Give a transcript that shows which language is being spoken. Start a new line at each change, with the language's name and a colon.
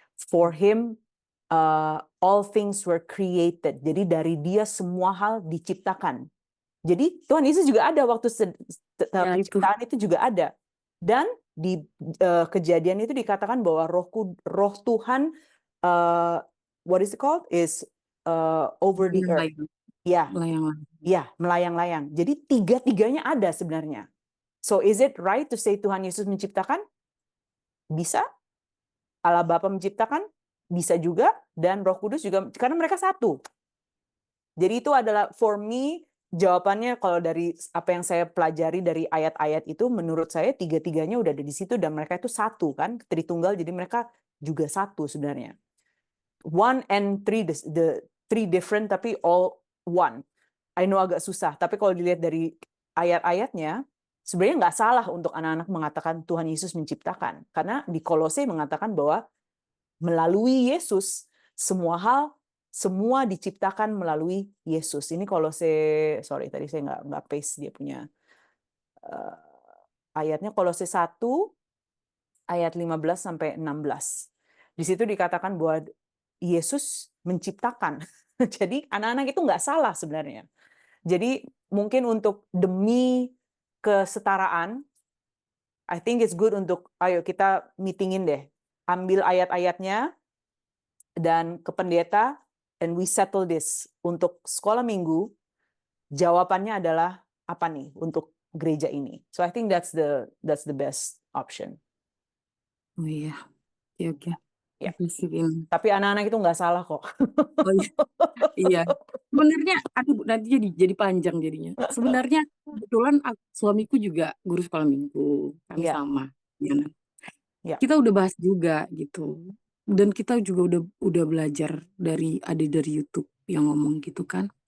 English: For him all things were created.
Indonesian: Jadi dari dia semua hal diciptakan. Jadi Tuhan Yesus juga ada waktu penciptaan itu juga ada. Dan di Kejadian itu dikatakan bahwa roh Tuhan
English: what is it called is over the earth.
Indonesian: Ya, melayang-layang. Jadi tiga-tiganya ada sebenarnya.
English: So is it right to say
Indonesian: Tuhan Yesus menciptakan? Bisa. Allah Bapa menciptakan? Bisa juga. Dan Roh Kudus juga, karena mereka satu. Jadi itu adalah
English: for me
Indonesian: jawabannya kalau dari apa yang saya pelajari dari ayat-ayat itu, menurut saya tiga-tiganya udah ada di situ dan mereka itu satu kan, Tritunggal, jadi mereka juga satu sebenarnya.
English: One and three, the three different tapi all one. I know
Indonesian: agak susah, tapi kalau dilihat dari ayat-ayatnya, sebenarnya nggak salah untuk anak-anak mengatakan Tuhan Yesus menciptakan. Karena di Kolose mengatakan bahwa melalui Yesus, semua diciptakan melalui Yesus. Ini Kolose, tadi saya nggak paste dia punya ayatnya. Kolose 1 ayat 15-16. Di situ dikatakan bahwa Yesus menciptakan. Jadi anak-anak itu nggak salah sebenarnya. Jadi mungkin untuk demi kesetaraan,
English: I think it's good
Indonesian: untuk ayo kita meetingin deh. Ambil ayat-ayatnya dan ke pendeta,
English: and we settle this.
Indonesian: Untuk sekolah minggu, jawabannya adalah apa nih untuk gereja ini.
English: So I think that's the best option.
Indonesian: Oh iya, oke. Ya. Tapi anak-anak itu nggak salah kok. Oh iya. Sebenarnya nanti jadi panjang jadinya. Sebenarnya kebetulan suamiku juga guru sekolah minggu, kami sama. Ya. Kita udah bahas juga gitu. Dan kita juga udah belajar dari YouTube yang ngomong gitu kan.